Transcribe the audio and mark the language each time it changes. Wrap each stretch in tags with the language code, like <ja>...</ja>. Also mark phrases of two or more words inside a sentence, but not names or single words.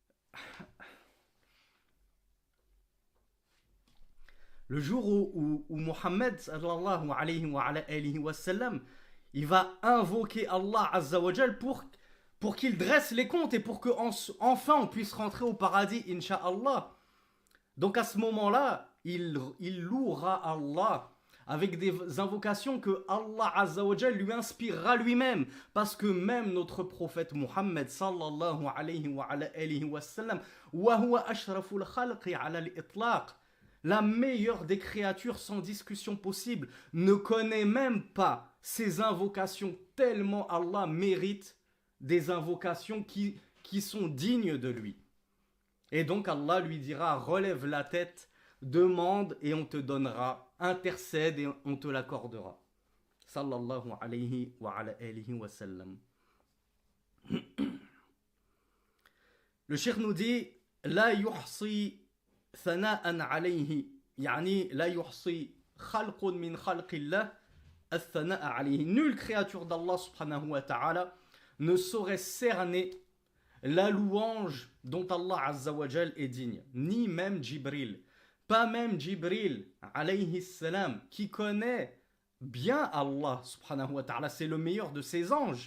<fr>Le jour où Muhammad</fr> <ar>صلى الله عليه وسلم,</ar> <fr>il va invoquer Allah</fr> <ar>عز وجل</ar> <fr>pour qu'il dresse les comptes et pour qu'enfin on puisse rentrer au paradis, Inch'Allah. Donc à ce moment-là, il louera Allah avec des invocations que Allah</fr> <ar>عز وجل</ar> <fr>lui inspirera lui-même, parce que même notre prophète Muhammad</fr> <ar>صلى الله عليه وسلم, وهو أشرف الخلق على الإطلاق,</ar> <fr>la meilleure des créatures sans discussion possible, ne connaît même pas ces invocations, tellement Allah mérite des invocations qui sont dignes de lui. Et donc Allah lui dira, relève la tête, demande et on te donnera, intercède et on te l'accordera.</fr> <ar>صلى الله عليه وسلم.</ar> <fr>Le cheikh nous dit,</fr> <ar>لا يحصي ثناء عليه يعني لا يحصي خلق من خلق الله الثناء عليه.</ar> <fr>Nulle créature d'Allah</fr> <ar>سبحانه وتعالى</ar> <fr>ne saurait cerner la louange dont Allah</fr> <ar>عز وجل</ar> <fr>est digne, ni même Jibril. Pas même Jibril</fr> <ar>عليه السلام</ar> <fr>qui connaît bien Allah</fr> <ar>سبحانه وتعالى,</ar> <fr>c'est le meilleur de ses anges.</fr>